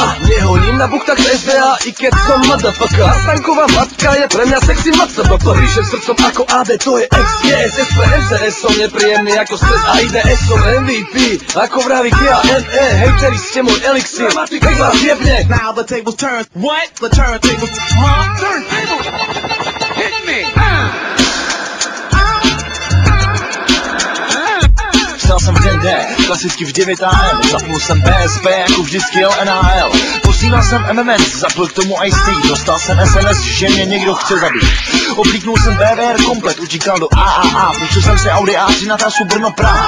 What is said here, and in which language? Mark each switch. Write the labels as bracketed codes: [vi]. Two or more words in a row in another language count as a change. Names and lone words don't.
[sk] Nehoním na buchtách SDA, i keď som motherfucker. A stanková matka je pre mňa sexy matka. Píšem srdcom ako AD, to je XGS, SP, MCS, som nepríjemný ako stres a IDS, som MVP, ako vraví KNE, hejteri ste môj elixír, nech vás jebne. [en] Now the tables turn, what? The turntables, turntable, hit me. [cs] Vstal jsem v den D, klasicky v 9 AM, zapnul jsem BSP, jako vždycky jel NHL. Posílal jsem MMS, zapl k tomu IC, dostal jsem SMS, že mě někdo chce zabít. Oblíknul jsem BVR komplet, utíkal do AAA, půjčil jsem si Audi A3 na trasu Brno Praha.